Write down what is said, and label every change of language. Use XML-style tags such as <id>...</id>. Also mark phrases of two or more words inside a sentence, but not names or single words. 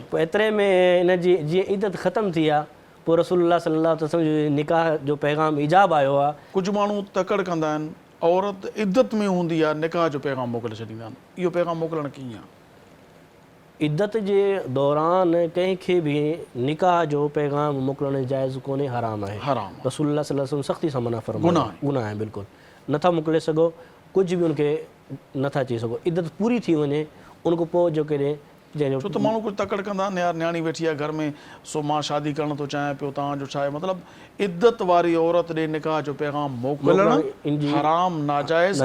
<sd>पोइ एतिरे में हिन जी जीअं इद्दत ख़तमु थी आहे पोइ रसूलुल्लाह</sd> <ar>صلى الله عليه وسلم</ar> <sd>जो निकाह जो पैगाम इजाब आयो आहे। कुझु माण्हू तकड़ कंदा आहिनि औरत इद्दत में हूंदी आहे निकाह जो पैगाम मोकिले छॾींदा आहिनि। इहो पैगाम मोकिलणु कीअं आहे? इद्दत जे दौरान कंहिंखे बि निकाह जो पैगाम मोकिलणु जाइज़ कोन्हे, हराम आहे। हराम। रसूलुल्लाह</sd> <ar>صلى الله عليه وسلم</ar> <sd>सख़्ती सां मना फरमायो, गुनाह आहे बिल्कुलु। नथा मोकिले सघो, कुझु बि उनखे नथा चई सघो। इद्दत पूरी थी वञे उन खां पोइ जो कॾहिं जंहिंजो छो त माण्हू कुझु तकड़ कंदा आहिनि यार न्याणी वेठी आहे घर में, सो मां शादी करणु थो चाहियां पियो, तव्हांजो छा आहे मतिलबु? इद्दत वारी औरत ॾे निकाह जो पैगाम मोकिलणु हराम, नाजाइज़,</sd>